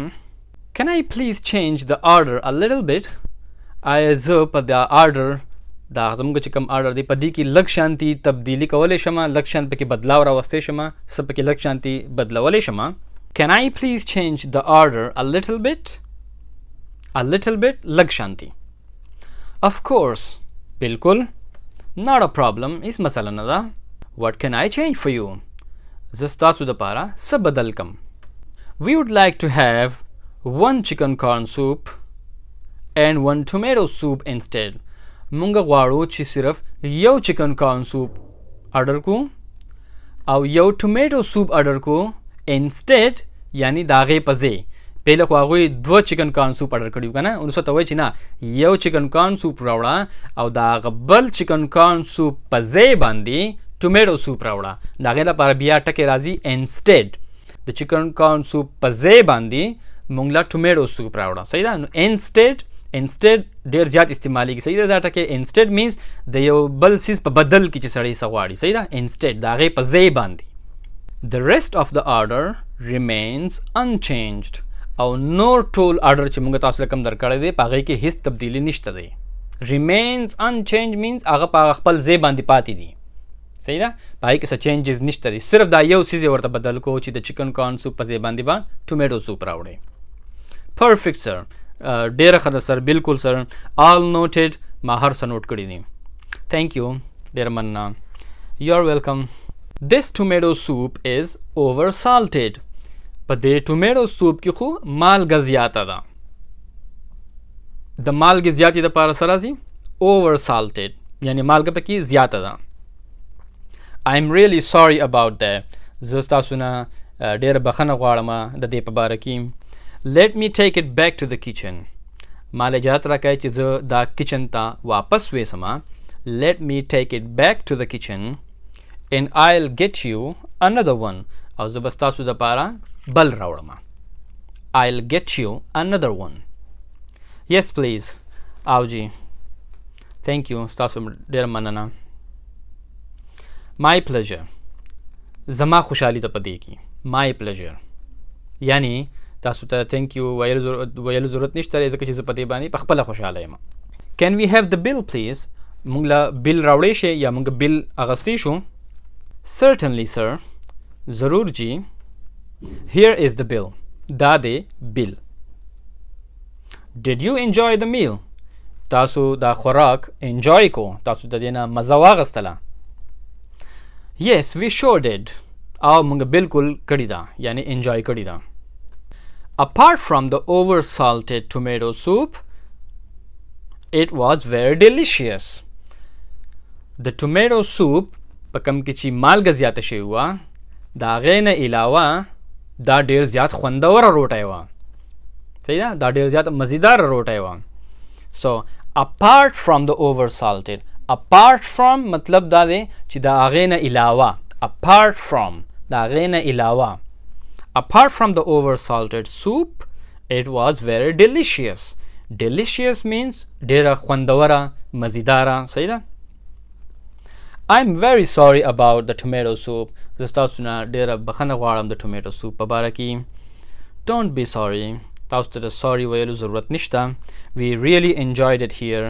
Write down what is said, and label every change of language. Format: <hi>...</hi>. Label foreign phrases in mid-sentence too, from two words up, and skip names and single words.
<en>can I please change the order a little bit؟</en> <ps>آیا زه په دا آرډر، دا زموږ چې کوم آرډر دی، په دې کې لږ شانتي تبدیلي کولی شم، لږ شان پکې بدلاو راوستی شم، څه پکې لږ شانتي بدلولی شم؟</ps> <en>can I please change the order a little bit؟ a little bit</en> <ps>لږ شانتي.</ps> <en>of course، بالکل. not a problem،</en> <ps>هیڅ مسله نه ده.</ps> <en>what can I change for you؟</en> <ps>زه ستاسو دپاره څه بدل کم؟</ps> <en>we would like to have 1 chicken corn soup and 1 tomato soup instead.</en> <ps>مونږ غواړو چې صرف یو</ps> <en>chicken corn soup order</en> <ps>کو او یو</ps> <en>tomato soup order</en> <ps>کو instead، یعنی د هغې په ځای. پهله خو هغوی 2</ps> <en>chicken corn soup order</en> <ps>کړي وو که نه، اوس ورته وایي چې نه، یو</ps> <en>chicken corn soup</en> <ps>راوړه او د هغه بل</ps> <en>chicken corn soup</en> <ps>په ځای باندې</ps> <en>tomato soup</en> <ps>راوړه. د هغې لپاره بیا ټکې راځي instead. د</ps> <en>chicken corn soup</en> <ps>په ځای باندې مونږ له</ps> <en>tomato soup</en> <ps>راوړه. صحیح ده. نو instead ډېر زیات استعمالیږي. صحیح ده. دا ټکې</ps> <en>instead means</en> <ps>د یو بل څیز په بدل کې چې سړی څه غواړي. صحیح ده. instead د هغې په ځای باندې.</ps> <en>the rest of the order remains unchanged.</en> <ps>او نور ټول آرډر چې مونږ تاسو له کوم درکړی دی په هغې کې هیڅ تبدیلي نشته دی.</ps> <en>remains unchanged means</en> <ps>هغه په خپل ځای باندې پاتې دي. صحیح ده. په هغې کې څه چینجز نشته دی، صرف دا یو څیز یې ورته بدل کو چې د</ps> <en>chicken corn soup</en> <ps>په ځای باندې به</ps> <en>tomato soup</en> <ps>راوړئ.</ps> <en>perfect sir،</en> <ps>ډېره ښه ده سر، بالکل سر.</ps> <en>all noted،</en> <ps>ما هر څه نوٹ کړي دي.</ps> <en>thank you،</en> <ps>ډېره مننه.</ps> <en>you're welcome. this tomato soup is over salted.</en> <ps>په دې</ps> <en>tomato soup</en> <ps>کې خو مالګه زیاته ده. د مالګې زیاتې دپاره څه راځي؟</ps> <en>over salted،</en> <ps>یعنی مالګه پکې زیاته ده.</ps> <en>I'm really sorry about that.</en> <ps>زه ستاسو نه ډېره بخښنه غواړم د دې په باره کې.</ps> <en>let me take it back to the kitchen.</en> <ps>مال اجازت راکوئ چې زه دا کچن ته واپس ویسم.</ps> <en>let me take it back to the kitchen and I'll get you another one.</en> <ps>او زه به ستاسو دپاره بل راوړم.</ps> <en>I'll get you another one. yes please.</en> <ps>او جی</ps> <en>thank you،</en> <ps>ستاسو ډېره مننه.</ps> <en>my pleasure،</en> <ps>زما خوشحالي ده په دې کې.</ps> <en>my pleasure.</en> <ps>یعنی تاسو ته</ps> <en>thank you</en> <ps>ویلو ضرورت نشته ځکه چې زه په دې باندې په خپله خوشحاله یم.</ps> <en>Can we have the bill please؟</en> <ps>مونږ له بیل راوړی شي یا مونږ بیل اغستی شو.</ps> <en>Certainly sir.</en> <ps>ضرور جی.</ps> <en>Here is the bill.</en> <ps>دا دی بیل.</ps> <en>Did you enjoy the meal؟</en> <ps>تاسو دا خوراک انجوy کو، تاسو د دې نه مزه واغستله.</ps> <en>Yes we sure did.</en> <ps>او مونږ بالکل کړی دا یعنی انجوy کړی دا.</ps> <en>Apart from the over salted tomato soup it was very delicious.</en> <ps>د</ps> <en>tomato soup</en> <ps>په کم کې چې مالګه زیاته شوې وه د هغې نه علاوه دا ډېر زیات خوندوره روټۍ وه. صحیح ده، دا ډېر زیات مزیداره روټۍ وه.</ps> <en>So apart from the over salted، apart from</en> <ps>مطلب دا دی چې د هغې نه علاوه،</ps> <en>apart from</en> <ps>د هغې نه علاوه،</ps> <en>apart from the over salted soup it was very delicious. Delicious means</en> <ps>ډېره خوندوره مزیداره. صحیح ده.</ps> <en>I'm very sorry about the tomato soup.</en> <ps>زه ستاسو نه ډېره بخښنه غواړم د</ps> <en>tomato soup</en> <ps>په باره کې.</ps> <en>Don't be sorry.</en> <ps>تاسو ته د sorry ویلو ضرورت نشته.</ps> <en>We really enjoyed it here.</en>